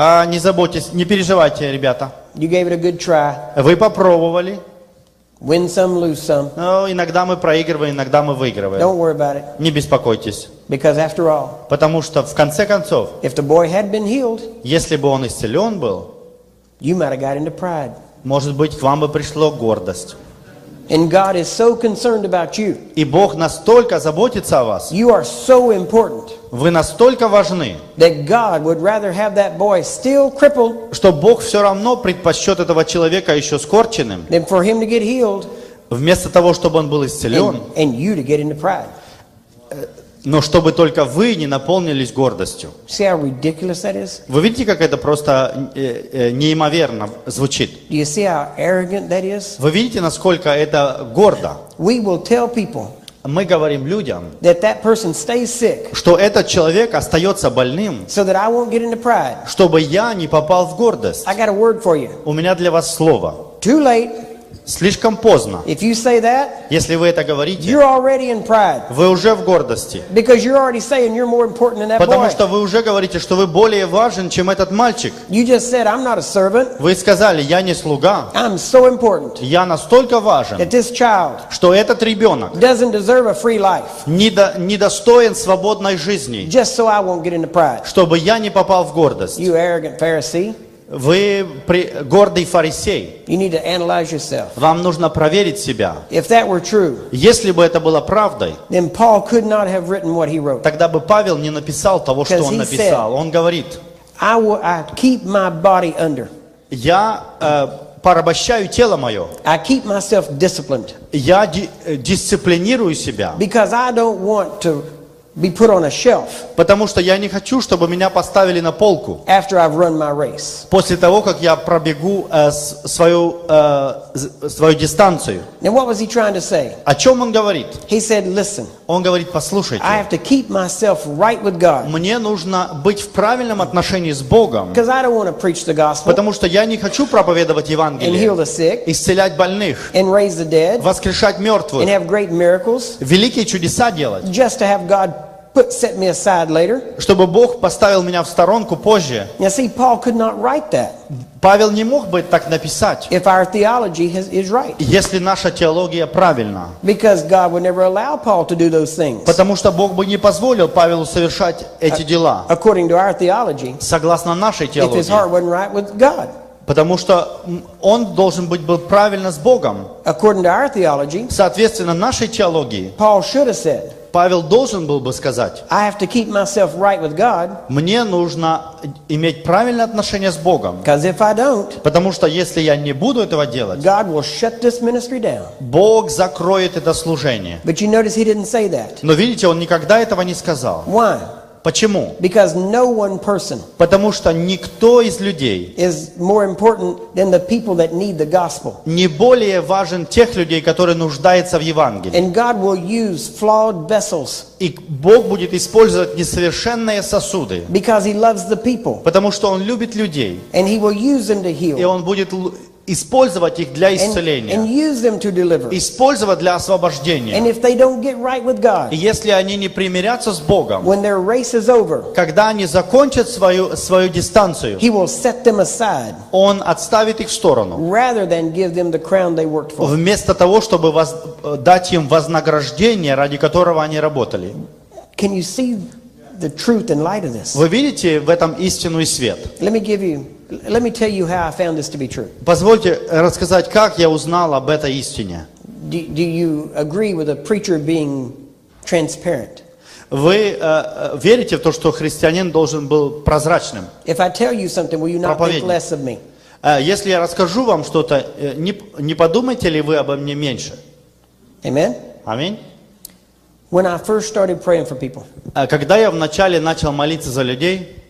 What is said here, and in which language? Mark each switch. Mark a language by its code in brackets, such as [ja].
[ru] не заботьтесь, не переживайте, ребята. [en] You gave it a good try. [ru] Вы попробовали, [en] Win some, lose some. [ru] но иногда мы проигрываем, иногда мы выигрываем. [en] Don't worry about it. [ru] Не беспокойтесь. [en] Because after all, [ru] Потому что в конце концов, [en] if the boy had been healed, [ru] если бы он исцелен был, [en] you might have got into pride. [ru] может быть, к вам бы пришло гордость. [en] And God is so concerned about you. [ru] И Бог настолько заботится о вас, [en] You are so important [ru] вы настолько важны, [en] that God would rather have that boy still crippled [ru] что Бог все равно предпочтет этого человека еще скорченным, [en] than for him to get healed [ru] вместо того, чтобы он был исцелен, [en] and you to get into pride. [ru] но чтобы только вы не наполнились гордостью. [en] See how ridiculous that is? [ru] Вы видите, как это просто неимоверно звучит? [en] Do you see how arrogant that is? [ru] Вы видите, насколько это гордо? [en] We will tell people [ru] Мы говорим людям, [en] that that person stays sick [ru] что этот человек остается больным, [en] so that I won't get into pride. [ru] чтобы я не попал в гордость. [en] I got a word for you. [ru] У меня для вас слово. [en] Too late. [ru] Слишком поздно. [en] If you say that, [ru] Если вы это говорите, [en] you're already in pride. [ru] вы уже в гордости. [en] Because you're already saying you're more important than that [ru] Потому [en] boy. [ru] что вы уже говорите, что вы более важен, чем этот мальчик. [en] You just said, I'm not a servant. [ru] Вы сказали, я не слуга. [en] I'm so important [ru] Я настолько важен, [en] that this child [ru] что этот ребенок [en] doesn't deserve a free life [ru] недостоин свободной жизни, [en] just so I won't get into pride. [ru] чтобы я не попал в гордость. [en] You arrogant Pharisee. [ru] Вы гордый фарисей. [en] You need to analyze yourself. [ru] Вам нужно проверить себя. [en] If that were true, [ru] Если бы это было правдой, [en] then Paul could not have written what he wrote. [ru] тогда бы Павел не написал того, что он написал. Он говорит, [en] I keep my body under. [ru] я порабощаю тело мое. [en] I keep myself disciplined. [ru] Я дисциплинирую себя. [en] Because I don't want to be put on a shelf [ru] Потому что я не хочу, чтобы меня поставили на полку. [en] after I've run my race. [ru] После того, как я пробегу свою дистанцию. [en] Now what was he trying to say? [ru] О чем он говорит? [en] He said, listen, [ru] Он говорит, послушайте, [en] I have to keep myself right with God. [ru] мне нужно быть в правильном отношении с Богом, [en] Because I don't want to preach the gospel [ru] потому что я не хочу проповедовать [en] and heal [ru] Евангелие, [en] the sick [ru] исцелять больных, [en] and raise the dead [ru] воскрешать [en] and [ru] мертвых, [en] have great miracles [ru] великие чудеса делать, [en] just to have God set me aside later. [ru] чтобы Бог поставил меня в сторонку позже. [en] Now see, Paul could not write that [ru] Павел не мог бы так написать, [en] if our theology is right. [ru] если наша теология правильна. [en] Because God would never allow Paul to do those things. [ru] Потому что Бог бы не позволил Павелу совершать эти дела, [en] According to our theology, [ru] согласно нашей [en] if his heart [ru] теологии. [en] wasn't right with God. [ru] Потому что он должен быть был правильно с Богом. [en] According to our theology, [ru] Соответственно, нашей теологии, [en] Paul should have said, [ru] Павел должен был бы сказать, [en] I have to keep myself right with God, [ru] мне нужно иметь правильное отношение с Богом. [en] because if I don't, [ru] Потому что если я не буду этого делать, [en] God will shut this ministry down. [ru] Бог закроет это служение. [en] But you notice he didn't say that. [ru] Но видите, он никогда этого не сказал. [en] Why? [ru] Почему? [en] Because no one person [ru] Потому что никто из людей [en] is more important than the people that need the gospel. [ru] не более важен тех людей, которые нуждаются в Евангелии. [en] And God will use flawed vessels [ru] И Бог будет использовать несовершенные сосуды, [en] because he loves the people. [ru] потому что Он любит людей. [en] And he will use them to [ru] И [en] heal [ru] Он будет использовать их для [en] and [ru] исцеления, [en] use them to deliver. [ru] использовать для [en] And [ru] освобождения. [en] if they don't get right with [ru] И [en] God, [ru] если они не примирятся с Богом, [en] when their race is over, [ru] когда они закончат свою дистанцию, [en] he will set them aside [ru] Он отставит их в сторону, [en] rather than give them the crown they worked for. [ru] вместо того, чтобы дать им вознаграждение, ради которого они работали. [en] Can you see the truth in light of this? [ru] Вы видите в этом истину и свет? [en] Let me tell you how I found this to be true. [ru] Позвольте рассказать, как я узнал об этой истине. [en] Do you agree with a preacher being transparent? [ru] Вы верите в то, что христианин должен был прозрачным? [en] If I tell you something, will you not think [ru] Проповедник. [en] less of me? [ru] Если я расскажу вам что-то, не подумаете ли вы обо мне меньше? [en] Amen? [ru] Аминь. [en] When I first started praying for people, [ru] Когда я вначале начал молиться за людей,